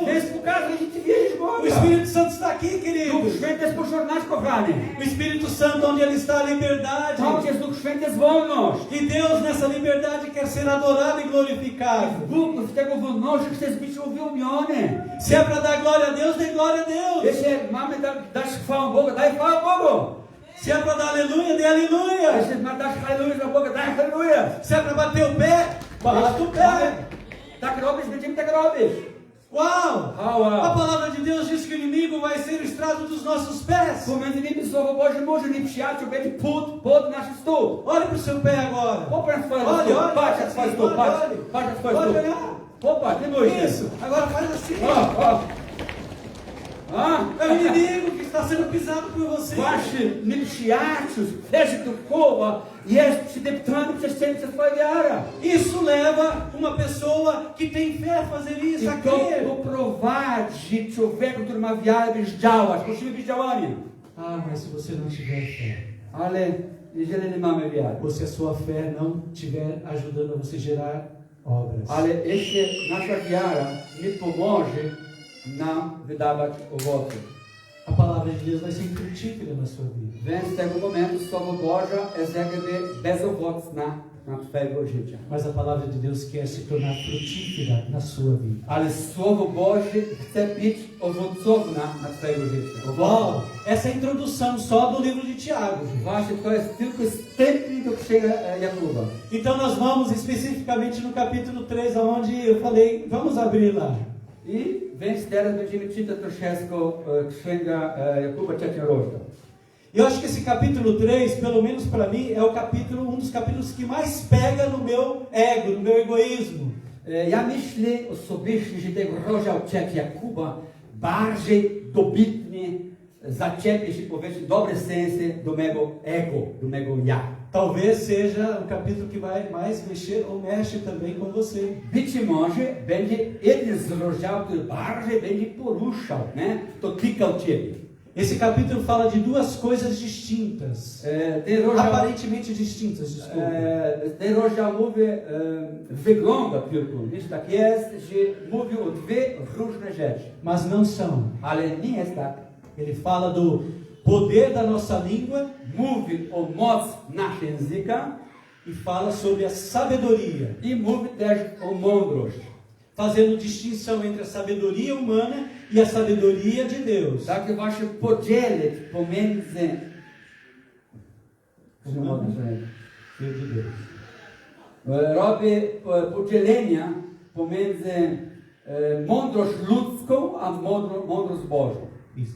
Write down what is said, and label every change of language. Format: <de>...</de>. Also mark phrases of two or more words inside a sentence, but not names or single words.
<pl>Więc pokazuj, że Ty wierzysz w</pl> <pt>O</pt> <pl>Boga!</pl> <pt>Espírito Santo está aqui,</pt> <pl>Duch</pl> <pt>queridos!</pt> <pl>Święty jest pośród nas, kochani!</pl> <pt>O Espírito Santo, onde Ele está, a liberdade!</pt> <pl>Tam jest Duch Święty, jest wolność!</pl> <pt>E Deus, nessa liberdade, quer ser adorado e glorificado.</pt> <pl>Bóg w tego wolności chce być uwielbiony!</pl> <pt>Se é para dar glória a Deus, dê glória a Deus!</pt> <pl>Jeśli mamy dać chwałę Bogu, daj chwałę Bogu!</pl> <pt>Se é para dar aleluia, dê aleluia!</pt> <pl>Jeśli ma dać aleluja dla Boga, daj aleluja!</pl> <pt>Se é para bater o pé, bata o pé!</pt> <pl>Tak robisz, będziemy tak robić!</pl> <pt>Uau! A</pt> <pl>Chwała!</pl> <pt>palavra de Deus diz que o inimigo vai ser o estrado dos nossos pés.</pt> <pl>Pomiędzy nimi Słowo Boże może nieprzyjaciół będzie pod naszych stóp!</pl> <pt>Olhe para o seu pé agora.</pt> <pl>Popatrz swoje</pl> <pt>Olha,</pt> <pl>stóp,</pl> <pt>olha,</pt> <pl>patrz jak swoje</pl> <pt>assim,</pt> <pl>stóp, patrz!</pl> <pt>olha, olha.</pt> <pl>Patrz jak swoje</pl> <pt>Pode</pt> <pl>stóp!</pl> <pt>olhar.</pt> <pl>Popatrz, nie bój się!</pl> <pt>Isso. Agora faz assim. É o inimigo que está sendo pisado por você.</pt> <pl>Ваші nieprzyjaciół, leży duchowa, jest przydeptany przez ciebie, przez twoja wiara.</pl> <pt>Isso leva uma pessoa que tem fé a fazer isso, a</pt> <pl>I to</pl> <pt>crer.</pt> <pl>poprowadzi człowieka, który ma wiarę, byś działać. Musimy być działaniem.</pl> <pt>Ah, mas se você não tiver fé,</pt> <pl>Ale jeżeli nie mamy wiary,</pl> <pt>ou se a sua fé não estiver ajudando a você gerar obras,</pt> <pl>ale jeśli nasza wiara nie pomoże nam wydawać owoce,</pl> <pt>a palavra de Deus vai ser infrutífera na sua vida.</pt> <pl>więc z tego momentu Słowo Boże jest jakby bezowocna na twojego życia.</pl> <pt>Mas a palavra de Deus quer se tornar frutífera na sua vida.</pt> <pl>Ale Słowo Boże chce być owocowna na twojego życia.</pl> <pt>Uau! Essa é a introdução só do livro de Tiago. Gente.</pt> <pl>Właśnie to jest tylko wstępny do księgi Jakuba.</pl> <pt>Então nós vamos especificamente no capítulo 3, onde eu falei, vamos abrir lá.</pt> <pl>I więc teraz będziemy czytać troszeczkę księga Jakuba, 3 rozdział.</pl> <pt>Eu acho que esse capítulo 3, pelo menos para mim, é o capítulo, um dos capítulos que mais pega no meu ego, no meu egoísmo.</pt> <pl>Ja myślę osobiście, że ten rozdział 3 Jakuba bardziej dobitnie zaczepia się, powiedzmy, dobre sensy do mego ego, do mego ja.</pl> <pt>Talvez seja o capítulo que vai mais mexer ou mexe também com você.</pt> <pl>Być może będzie jeden z rozdziałów, który bardziej będzie poruszał, nie? To tykał ciebie.</pl> <pt>Esse capítulo fala de duas coisas distintas. Aparentemente distintas, desculpa.</pt> <pl>Ten rozdział mówi, wygląda tylko, niż tak jest, że mówi o dwie różne rzeczy.</pl> <pt>Mas não são.</pt> <pl>Ale nie jest tak.</pl> <pt>Ele fala do poder da nossa língua.</pt> <pl>Mówi o moc naszego języka.</pl> <pt>E fala sobre a sabedoria.</pt> <pl>I mówi też o mądrość.</pl> <pt>Fazendo distinção entre a sabedoria humana e a sabedoria de Deus.</pt> <pl>Takie właśnie podzielić pomiędzy</pl> <pt>Filho de Deus.</pt> <pl>Robi podzielenia pomiędzy mądrość ludzką a mądrość Bożą.</pl> <pt>Isso.</pt>